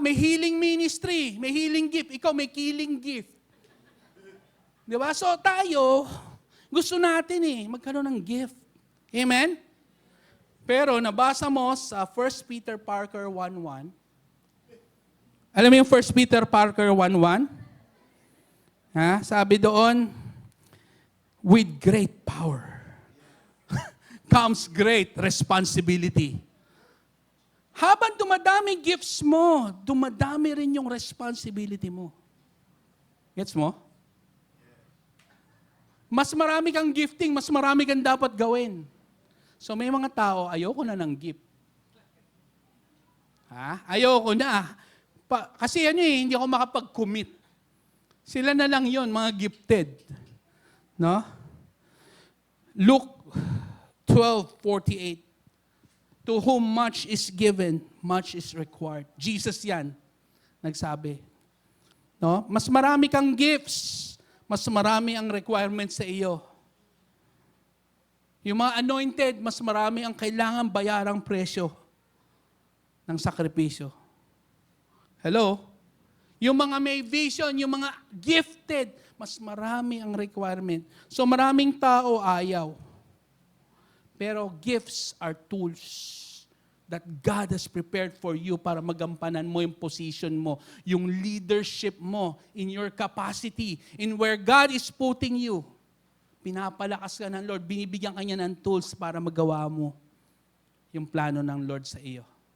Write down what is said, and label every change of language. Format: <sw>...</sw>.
<tl>May healing ministry, may healing gift. Ikaw may killing gift. Di ba? So tayo, gusto natin magkaroon ng gift. Amen? Pero nabasa mo sa 1 Peter Parker 1:1. Alam mo yung 1 Peter Parker 1:1? Sabi doon,</tl> <en>with great power comes great responsibility.</en> <tl>Habang dumadami gifts mo, dumadami rin yung responsibility mo. Gets mo? Mas marami kang gifting, mas marami kang dapat gawin. So may mga tao, ayoko na ng gift. Ayoko na. Kasi hindi ako makapag-commit. Sila na lang yon, mga gifted. No? Luke 12:48.</tl> <en>To whom much is given, much is required.</en> <tl>Jesus yan, nagsabi. No? Mas marami kang gifts, mas marami ang requirements sa iyo. Yung mga anointed, mas marami ang kailangan bayarang presyo ng sakripisyo. Hello? Yung mga may vision, yung mga gifted, mas marami ang requirement. So maraming tao ayaw.</tl> <en>Pero gifts are tools that God has prepared for you</en> <tl>para magampanan mo yung position mo, yung leadership mo,</tl> <en>in your capacity, in where God is putting you.</en> <tl>Pinapalakas ka ng Lord, binibigyan ka niya ng tools para magawa mo yung plano ng Lord sa iyo.</tl>